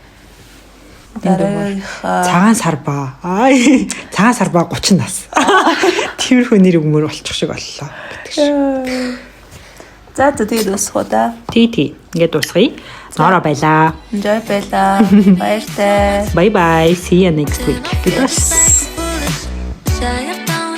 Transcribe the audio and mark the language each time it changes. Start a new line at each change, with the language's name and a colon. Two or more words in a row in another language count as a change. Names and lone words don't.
Mongolian: цагаан сар ба. Цагаан сар ба 30 нас. Тиймэрхүү нэр өгмөр болчих шиг боллоо гэдэг шиг. За тэгээд дуусах да. Тий. Ингээд дуусгая. Нороо байлаа. Enjoy байлаа. Баяртай.
English: Bye bye. See you next week. Foolish, shy